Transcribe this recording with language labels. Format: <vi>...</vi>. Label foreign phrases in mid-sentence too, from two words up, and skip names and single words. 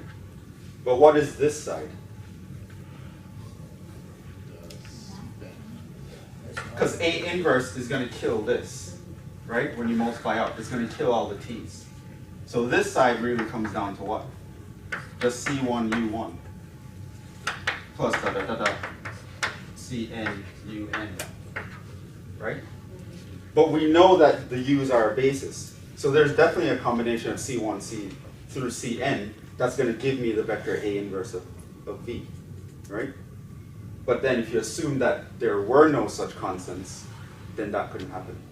<en>But what is this side? Because A inverse is going to kill this, right? When you multiply up, it's going to kill all the t's. So this side really comes down to what? Just C1 U1 plus da da da da Cn Un, right? But we know that the u's are a basis. So there's definitely a combination of C1 C through Cn that's going to give me the vector A inverse of V, right? But then if you assume that there were no such constants, then that couldn't happen.</en>